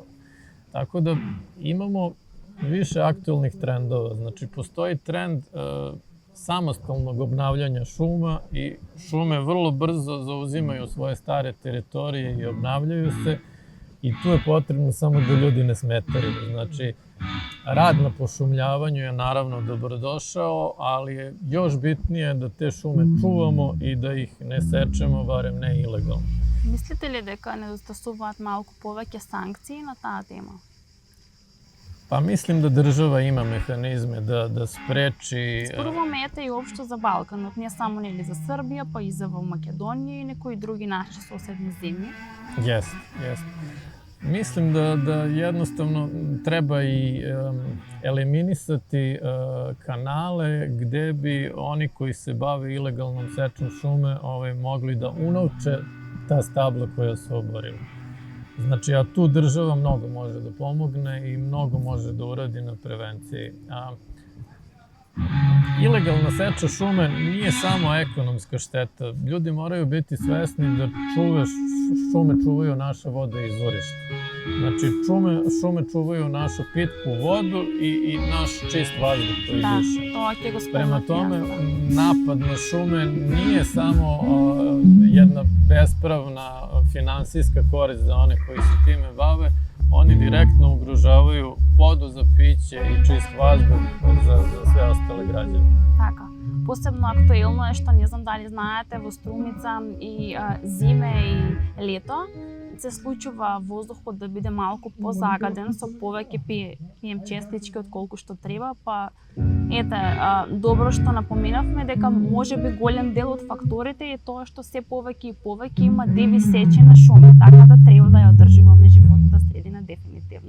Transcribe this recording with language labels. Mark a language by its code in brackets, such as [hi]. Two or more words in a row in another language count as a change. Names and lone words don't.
[sr] Tako da imamo više aktuelnih trendova, znači postoji trend samostalnog obnavljanja šuma i šume vrlo brzo zauzimaju svoje stare teritorije i obnavljaju se i tu je potrebno samo da ljudi ne smetaju. Znači, rad na pošumljavanju je naravno dobrodošao, ali je još bitnije da te šume čuvamo i da ih ne sečemo, barem ne ilegalno. Mislite li [mk] дека недостасуваат малку повеќе санкции на таа тема? [sr] Pa mislim da država ima mehanizme da spreči... [mk] Споруваме ете и општо за Балканот, не само нели за Србија, па и за Македонија и некои други наши соседни земји. [sr] Jeste. Mislim da jednostavno treba i eliminisati kanale gde bi oni koji se bave ilegalnom sečom šume mogli da unovče ta stabla koja su oborila. Znači, a tu država mnogo može da pomogne i mnogo može da uradi na prevenciji. Ilegalna seča šume nije samo ekonomska šteta. Ljudi moraju biti svesni da šume čuvaju naša voda i izvorišta. Znači, šume čuvaju našu pitku vodu i naš čist vazduh koji diše. [mk] Da, to ќе го спомнат. [sr] Prema tome, napad na šume nije samo jedna bespravna finansijska korist za one koji se time bave, oni direktno ugrožavaju vodu za piće i čist vazduh za sve ostale građane. [mk] Така. Посебно актуелно е што не знам дали знаете, во Струмица и зиме и лето се случува воздухот да биде малку позагаден со повеќе PM честички отколку што треба, па ете, добро што напоменавме дека можеби голем дел од факторите е тоа што се повеќе и повеќе има девисечи на шуми, така да треба да ја одржуваме животната средина дефинитивно.